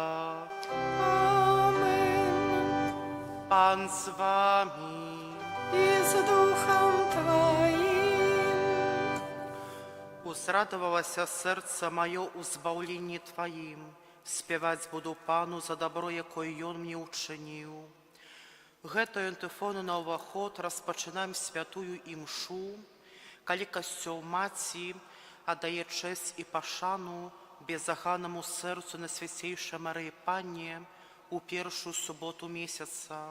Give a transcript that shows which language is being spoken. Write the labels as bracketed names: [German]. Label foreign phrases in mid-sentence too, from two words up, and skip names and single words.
[Latin] Amen. [Ukrainian] Пан з вами. [Russian] И с Духом Твоим. [Ukrainian] Узрадовалося серце моє у збавленні Твоїм. Співать буду Пану за добро, якое Ён мені учинив. [Belarusian] Гэтую антифону на уваход розпочинаємо святую імшу, калі касцёл Маці аддае честь і пашану безаганнаму серцу Найсвяцейшай Марыі Панне у першую суботу месяца.